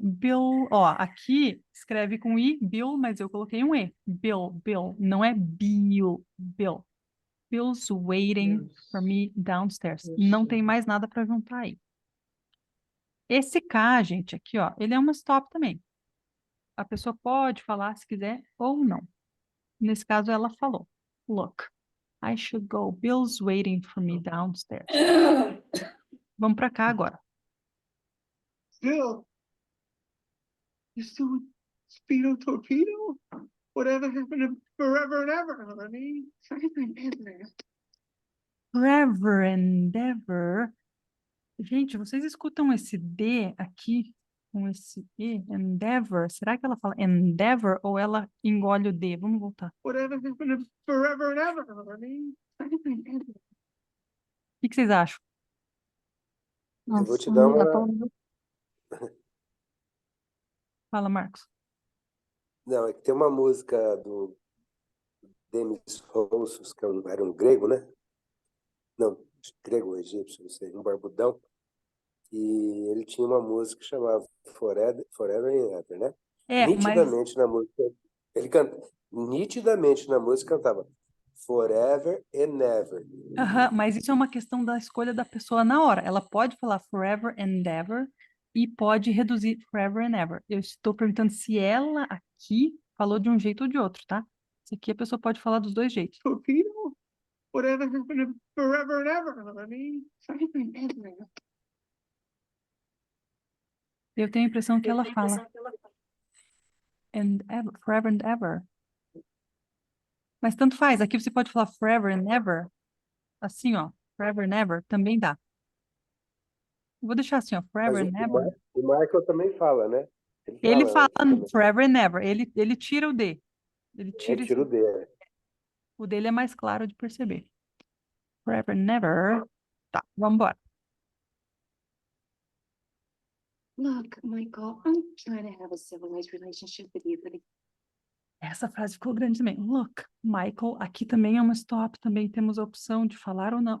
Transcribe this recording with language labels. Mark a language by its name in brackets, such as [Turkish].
[Portuguese] Bill, ó, aqui escreve com I, Bill, mas eu coloquei um E. Bill, não é Bill, Bill. [English] Bill's waiting for me downstairs. [Portuguese] Não tem mais nada para juntar aí. Esse K, gente, aqui, ó, ele é uma stop também. A pessoa pode falar se quiser ou não. Nesse caso, ela falou. [English] Look, I should go. Bill's waiting for me downstairs. [Portuguese] Vamos para cá agora. [English] Bill, you still with Speedo Torpedo? Whatever happened to forever and ever, honey? Forever and ever. Forever and ever. [Portuguese] Gente, vocês escutam esse D aqui com esse E, endeavor? Será que ela fala endeavor ou ela engole o D? Vamos voltar. [English] Whatever happened to forever and ever, honey? Forever and ever. [Portuguese] O que vocês acham? Eu vou te dar uma. Fala, Marcos. Não, é que tem uma música do Demis Roussos, que era um grego, né? Não, grego ou egípcio, não sei, um barbudão. E ele tinha uma música que chamava Forever and Ever, né? É, mas Nitidamente na música, ele nitidamente na música cantava Forever and Ever. aham, mas isso é uma questão da escolha da pessoa na hora. Ela pode falar [English] forever and ever [Portuguese] e pode reduzir forever and ever. Eu estou perguntando se ela aqui falou de um jeito ou de outro, tá? Isso aqui a pessoa pode falar dos dois jeitos. [English] Torpedo? Whatever happened to forever and ever, honey? Forever and ever. [Portuguese] Eu tenho a impressão que ela fala [English] and ever, forever and ever. [Portuguese] Mas tanto faz. Aqui você pode falar [English] forever and ever. [Portuguese] Assim, ó. Forever and ever também dá. Vou deixar assim, ó. Forever Mas [English] and ever. [Portuguese] o Michael também fala, né? Ele fala também. [English] forever and ever. [Portuguese] Ele tira o D. Ele tira Tira o esse... D. O dele é mais claro de perceber. [English] Forever and ever. [Portuguese] Tá, vamos embora. [English] Look, Michael, I'm trying to have a civilized relationship with you, but [Portuguese] Essa frase ficou grande também. [English] Look, Michael. [Portuguese] Aqui também é uma stop. Também temos a opção de falar ou não.